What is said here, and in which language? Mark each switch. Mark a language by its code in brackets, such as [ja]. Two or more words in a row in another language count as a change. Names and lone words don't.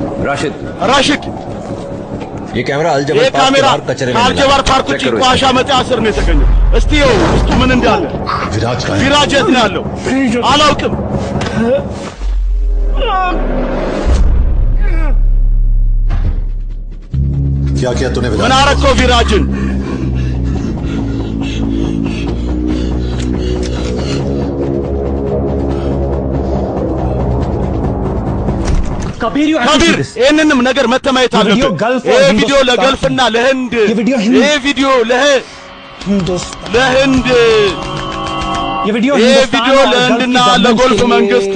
[hi] राशिद ये कैमरा ये अलजबर [am] ካሜራ [hi] कचरे में [am] አልጀባር ፓርክ ውጪ ቋሻ መጣያ ስር ነው የተገኘው። እስቲ ውስጡ ምን እንዳለ። ቪራጅ የት ነው ያለው? አላውቅም። [hi] क्या किया तूने [am] ምን አረከው ቪራጅን? [hi] कबीर [am] ይህንንም ነገር መተማየት አለበት። ይህ ቪዲዮ ለገልፍና ለህንድ ይህ ቪዲዮ ለህንድ ይህ ቪዲዮ ለህንድና ለጎልፍ መንግስት